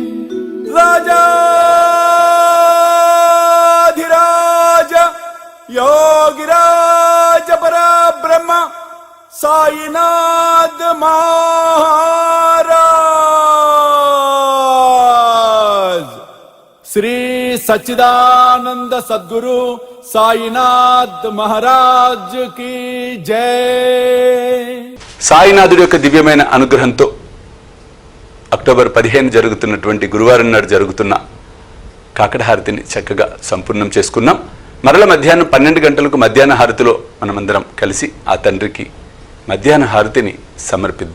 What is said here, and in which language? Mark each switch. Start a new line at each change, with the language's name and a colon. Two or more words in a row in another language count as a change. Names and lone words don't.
Hindi: राजाधिराज योगिराज परब्रह्म साईनाथ महाराज श्री सच्चिदानंद सद्गुरु साईनाथ महाराज की जय
Telugu: సాయినాథుడి యొక్క దివ్యమైన అనుగ్రహంతో అక్టోబర్ 15 జరుగుతున్నటువంటి గురువారం నాడు జరుగుతున్న కాకడ హారతిని చక్కగా సంపూర్ణం చేసుకున్నాం. మరల మధ్యాహ్నం 12 గంటలకు మధ్యాహ్న హారతిలో మనమందరం కలిసి ఆ తండ్రికి మధ్యాహ్న హారతిని సమర్పిద్దాం.